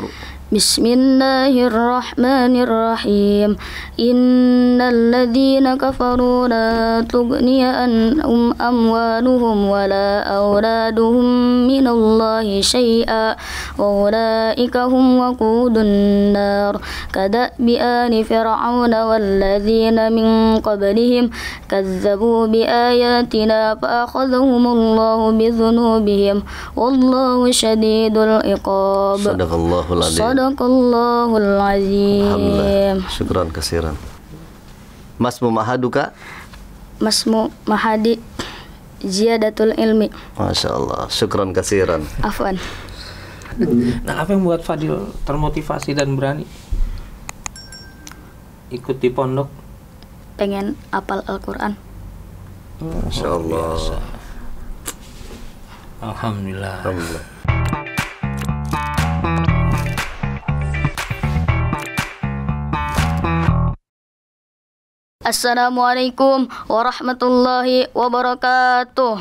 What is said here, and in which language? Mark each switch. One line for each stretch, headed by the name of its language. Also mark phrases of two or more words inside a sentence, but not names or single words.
Arabic: بسم الله الرحمن الرحيم إن الذين كفروا لا تغني عنهم أموالهم ولا أولادهم من الله شيئا وأولئك هم وقود النار كدأب آل فرعون والذين من قبلهم كذبوا بآياتنا فأخذهم الله بذنوبهم والله شديد العقاب. صدق الله العظيم. صدق الله العظيم. الحمد لله. شكرا كثيرا. ما اسم معهدك? اسم معهدي زيادة العلم. ما شاء الله. شكرا كثيرا. Afwan.
Indonesian: Nah, apa yang membuat Fadil termotivasi dan berani ikut di pondok? Pengen hafal Al-Quran.
Arabic: ما شاء الله. Alhamdulillah. Alhamdulillah. السلام عليكم ورحمة الله وبركاته.